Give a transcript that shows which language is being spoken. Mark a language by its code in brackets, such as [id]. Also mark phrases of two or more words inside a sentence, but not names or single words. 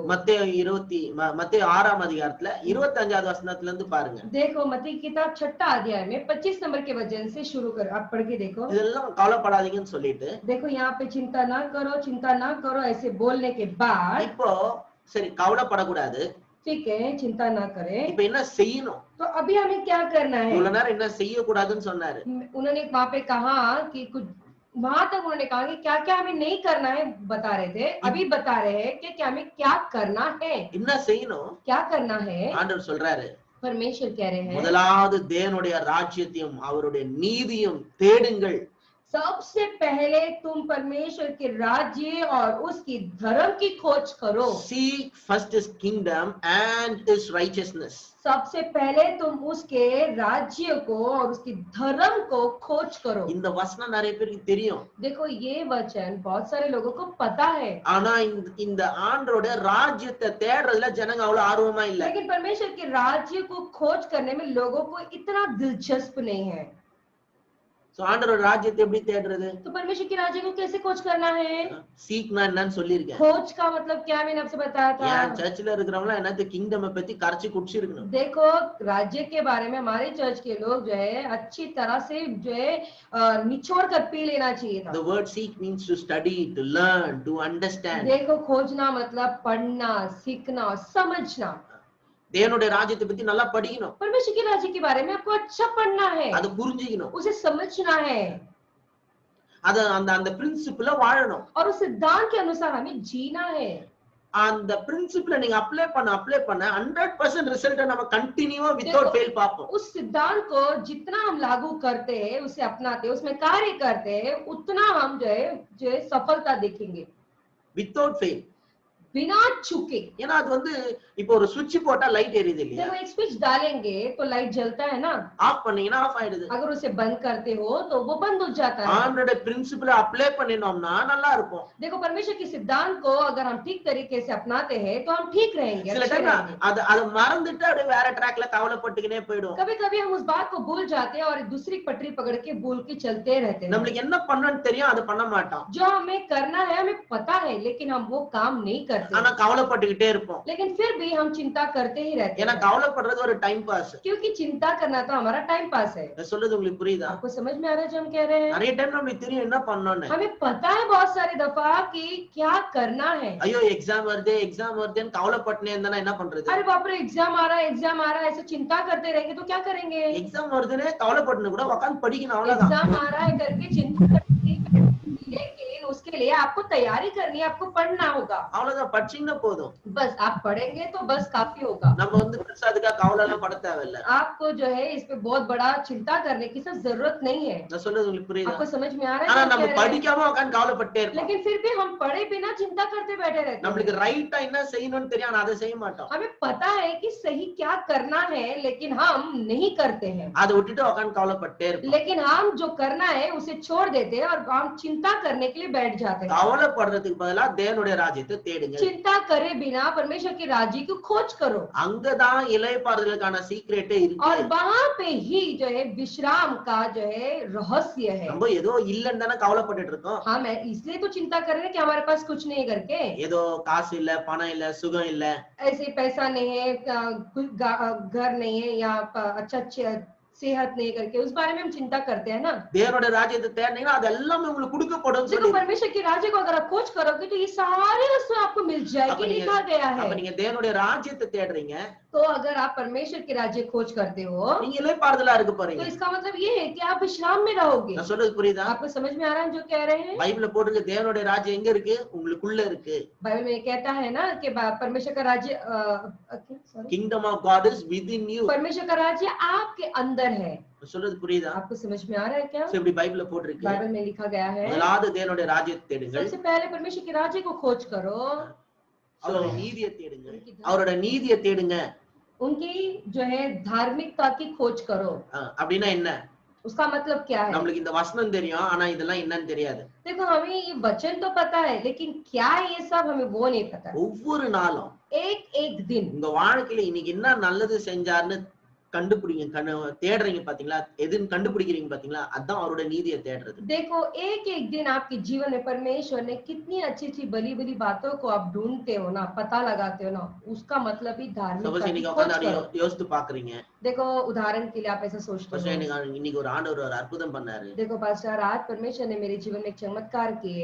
[ta] மத்தேயு 6ஆம் அதிகாரத்துல 25வது வசனத்துல இருந்து பாருங்க. [hi] देखो मत्ती की किताब 6 अध्याय में 25 नंबर के वचन से शुरू कर, आप पढ़ के देखो। [ta] இதெல்லாம் கவலைப்படாதீங்கன்னு சொல்லிட்டு [hi] देखो यहाँ पे चिंता ना करो ऐसे बोलने के बाद [ta] இப்போ சரி கவலைப்படக்கூடாது, [hi] ठीक है चिंता ना करें, [ta] இப்ப என்ன செய்யணும்? [hi] तो अभी हमें क्या करना है? [ta] இவ்வளவு நேரம் என்ன செய்யக்கூடாதுன்னு சொன்னாரு. [hi] उन्होंने वहां पे कहा कि कुछ वहां तक उन्होंने कहा कि क्या क्या हमें नहीं करना है बता रहे थे, अभी बता रहे हैं कि क्या हमें क्या करना है, [ta] என்ன செய்யணும்? [hi] क्या करना है। [ta] ஆண்டவர் சொல்றாரு, [hi] परमेश्वर कह रहे हैं [ta] முதலாவது தேவனுடைய ராஜ்யத்தையும் அவருடைய நீதியும் தேடுங்கள். [hi] सबसे पहले तुम परमेश्वर के राज्य और उसकी धर्म की खोज करो। [en] Seek first his kingdom and his righteousness. [hi] सबसे पहले तुम उसके राज्य को और उसकी धर्म को खोज करो। [ta] இந்த வசனம் நிறைய பேருக்கு தெரியும். [hi] देखो ये वचन बहुत सारे लोगों को पता है, [ta] ஆனா இந்த ஆண்டவருடைய ராஜ்யத்தை தேடுறதுல ஜனங்க அவ்வளவு ஆர்வமா இல்ல. [hi] लेकिन परमेश्वर के राज्य को खोज करने में लोगों को इतना दिलचस्प नहीं है। [ta] சோ ஆண்டவருடைய ராஜ்யத்தை எப்படி தேடுறது? [hi] तो परमेश्वर के राज्य को कैसे खोज करना है? [ta] சீக்னா என்னன்னு சொல்லிருக்கேன். [hi] खोज का मतलब क्या मैंने आपसे बताया था। [ta] என் சர்ச்சில் இருக்கிறவங்க என்னது கிங்டமை பத்தி கரைச்சு குடிச்சிருக்கணும். [hi] देखो राज्य के बारे में हमारे चर्च के लोग जो है अच्छी तरह से जो है निचोड़ कर पी लेना चाहिए था। [en] The word seek means to study, to learn, to understand. [hi] देखो खोजना मतलब पढ़ना, सीखना और समझना। [ta] தேவனுடைய ராஜ்யத்தை பத்தி நல்லா படிக்கணும். [hi] परमेश्वर के राज्य के बारे में आपको अच्छा पढ़ना है, [ta] அது புரிஞ்சிக்கணும், [hi] उसे समझना है, [ta] அது அந்த பிரின்சிபிள வாழணும். [hi] और उस सिद्धांत के अनुसार हमें जीना है। [ta] அந்த பிரின்சிபிள நீங்க அப்ளை பண்ண 100% ரிசல்ட்ட நம்ம கண்டினியூவா [en] without fail [ta] பாப்போம். [hi] उस सिद्धांत को जितना हम लागू करते हैं, उसे अपनाते हैं, उसमें कार्य करते हैं, उतना हम जो है सफलता देखेंगे [en] without fail. [hi] बिना चूके। [ta] ஏன்னா அது வந்து இப்போ ஒரு சுவிட்ச் போட்டா லைட் எரியுது இல்லையா? [hi] जब एक स्विच डालेंगे तो लाइट जलता है ना, [ta] ஆஃப் பண்ணீங்கன்னா ஆஃப் ஆயிடுது. [hi] अगर उसे बंद करते हो तो वो बंद हो जाता है। [ta] ஆண்டோட பிரின்சிபிள அப்ளை பண்ணினோம்னா நல்லா இருக்கும். [hi] देखो परमेश्वर के सिद्धांत को अगर हम ठीक तरीके से अपनाते हैं तो हम ठीक रहेंगे, [ta] சில [hi] अच्छे [ta] டைம் [hi] रहेंगे। [ta] அது மறந்துட்டு அப்படியே வேற ட்ராக்ல கவலைப்பட்டுக்கினே போய்டும். [hi] कभी-कभी हम उस बात को भूल जाते हैं और दूसरी पटरी पकड़ के भूल के चलते रहते हैं। [ta] நம்மளுக்கு என்ன பண்ணணும்னு தெரியும், அது பண்ண மாட்டோம். [hi] जो हमें करना है हमें पता है, लेकिन हम वो काम नहीं करते। [ta] ஆனா கவலைப்பட்டுக்கிட்டே இருப்போம். [hi] लेकिन फिर भी हम चिंता करते ही रहते [ta] ஏன்னா [hi] हैं, [ta] கவலைப்படுறது ஒரு [en] time pass. [hi] क्योंकि चिंता करना तो हमारा [en] time pass [hi] है। [ta] நான் சொல்றது உங்களுக்கு புரியுதா? [hi] आपको समझ में आ रहा है जो हम कह रहे हैं? [ta] நிறைய டைம் நம்மளுக்கு தெரியும் என்ன பண்ணணும்னு. [hi] हमें पता है बहुत सारी दफा कि क्या करना है। [ta] ஐயோ எக்ஸாம் வருதுன்னு கவலைப்பட்டுனே இருந்தா என்ன பண்றது? [hi] अरे बाप रे एग्जाम आ रहा है ऐसे चिंता करते रहेंगे तो क्या करेंगे? [ta] எக்ஸாம் வருதுன்னு கவலைப்பட்டுன கூட உட்கார்ந்து படிக்கணும் அவ்வளவுதான். [hi] एग्जाम आ रहा है करके चिंता करके, लेकिन उसके लिए आपको तैयारी करनी है, आपको पढ़ना होगा। [ta] அவ்வளவுதான், படிச்சீங்கன்னா போதும். [hi] बस आप पढ़ेंगे तो बस काफी होगा। [ta] நம்ம வந்து பெருசா அதுக்காக கவலை எல்லாம் பட தேவையில்லை. [hi] आपको जो है इस पे बहुत बड़ा चिंता करने की सब जरूरत नहीं है। [ta] நான் சொல்றது உங்களுக்கு புரியுதா? [hi] आपको समझ में आ रहा [ta] ஆனா [hi] है? [ta] நம்ம படிக்காம உட்கார்ந்து கவலைப்பட்டே இருப்போம். [hi] लेकिन फिर भी हम पढ़े बिना चिंता करते बैठे रहते हैं। [ta] நம்மளுக்கு ரைட்டா என்ன செய்யணும்னு தெரியும், ஆனா அதை செய்ய மாட்டோம். [hi] हमें पता है कि सही क्या करना है, लेकिन हम नहीं करते हैं। [ta] அதை விட்டுட்டு உட்கார்ந்து கவலைப்பட்டே இருப்போம். [hi] लेकिन हम जो करना है उसे छोड़ देते हैं और हम चिंता करने के लिए बैठ जाते हैं। [ta] கவலைப்படுறதுக்கு பதிலா தேவனுடைய ராஜ்யத்தை தேடுங்க. [hi] चिंता करे बिना परमेश्वर के राज्य की खोज करो, [ta] அங்கதான் இளைப்பாறுதலுக்கான சீக்ரெட்டே இருக்கு. [hi] और वहां पे ही जो है विश्राम का जो है रहस्य है। [ta] நம்ம ஏதோ இல்லன்னு தானே கவலைப்பட்டுட்டு இருக்கோம். [hi] हम इसलिए तो चिंता कर रहे हैं कि हमारे पास कुछ नहीं है करके, [ta] ஏதோ காசு இல்ல, பணம் இல்ல, சுகம் இல்ல, [hi] ऐसे पैसा नहीं है, घर नहीं है, या अच्छा सेहत नहीं करके उस बारे में हम चिंता करते हैं ना। [ta] தேவனுடைய ராஜ்யத்தை தேடினீங்கன்னா அது எல்லாமே உங்களுக்கு கொடுக்கப்படும் [hi] देखो [ta] சொல்லி. [hi] परमेश्वर के राज्य को अगर आप खोज करोगे तो ये सारी वस्तु आपको मिल जाएगी, लिखा गया है। [ta] அப்ப நீங்க தேவனுடைய ராஜ்யத்தை தேடுறீங்க, [hi] तो अगर आप परमेश्वर के राज्य खोज करते हो [ta] நீங்க இளைப்பாறுதலா இருக்க [hi] तो [ta] போறீங்க. [hi] इसका मतलब ये है कि आप विश्राम में रहोगे। [ta] நான் சொல்றது புரியுதா? [hi] आपको समझ में आ रहा है जो कह रहे हैं? [ta] பைபிள்ல போட்டுருக்கு தேவனுடைய ராஜ்யம் எங்க இருக்கு? உங்களுக்குள்ள இருக்கு. [hi] बाइबल में कहता है ना कि परमेश्वर का राज्य [en] Kingdom of God is within you. [hi] परमेश्वर का राज्य आपके अंदर है। [ta] நான் சொல்றது புரியுதா? [hi] आपको समझ में आ रहा है क्या? [ta] சோ இப்படி பைபிள்ல போட்டுருக்கு. [hi] बाइबल में लिखा गया है [ta] முதலாவது தேவனுடைய ராஜ்யத்தை தேடுங்கள், [hi] सबसे पहले परमेश्वर के राज्य को खोज करो, [ta] அவருடைய நீதியை தேடுங்க, அவரோட நீதியை தேடுங்க. [hi] उनकी जो है धार्मिकता की खोज करो। [ta] அப்படின்னா என்ன? [hi] उसका मतलब क्या है? [ta] நம்மளுக்கு இந்த வசனம் தெரியும், ஆனா இதெல்லாம் என்னன்னு தெரியாது. [hi] देखो हमें ये वचन तो पता है, लेकिन क्या है ये सब हमें वो नहीं पता। [ta] ஒவ்வொரு நாளும் [hi] एक एक दिन [ta] உங்க வாழ்க்கையில இன்னைக்கு என்ன நல்லது செஞ்சாருன்னு கண்டுபிடிங்க தேடுறீங்க பாத்தீங்களா, எதுன்னு கண்டுபிடிக்கிறீங்க பாத்தீங்களா, அதான் அவரோட நீதியை தேடுறது. [hi] देखो एक एक दिन आपके जीवन में परमेश्वर ने कितनी अच्छी अच्छी बली बली बातों को आप ढूंढते हो ना, पता लगाते हो ना, उसका मतलब ही धार्मिकता [ta] சப்போஸ் [hi] की [ta] இன்னைக்கு [hi] खोज [ta] உட்காந்து அப்படி [hi] करो। [ta] யோசித்து பாக்குறீங்க, [hi] देखो उदाहरण के लिए आप ऐसा सोचते [ta] ஃபர்ஸ்ட் [hi] हो, [ta] இன்னைக்கு ஒரு ஆண்டவர் ஒரு அற்புதம் பண்ணாரு, [hi] देखो पास्टर आज परमेश्वर ने मेरे जीवन में एक चमत्कार किए,